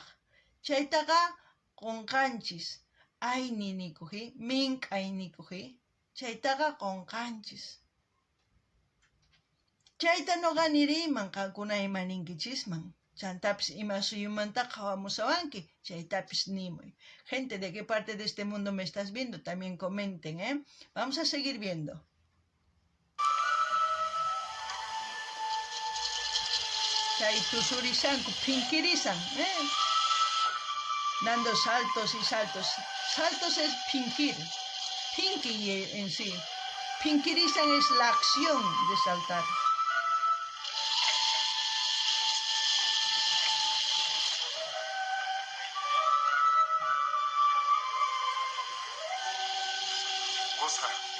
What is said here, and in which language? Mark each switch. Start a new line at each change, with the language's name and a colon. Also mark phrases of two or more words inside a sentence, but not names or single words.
Quechua: Chaytaqa qunqanchis, ayni nikuji, mink'ay nikuji, chaytaqa qunqanchis. Chayta nuqa niriyman, qankuna ima ninkichisman. Chantapis ima suyumanta hawamusawanki, chaytapis nimuy.
Spanish: Gente, ¿de qué parte de este mundo me estás viendo? También comenten, ¿eh? Vamos a seguir viendo.
Quechua: Chay tusurisanku, pinkirisan, ¿eh?
Spanish: Dando saltos y saltos. Saltos es pinkir. Pinky en sí. Pinkirizan es la acción de saltar. Oscar.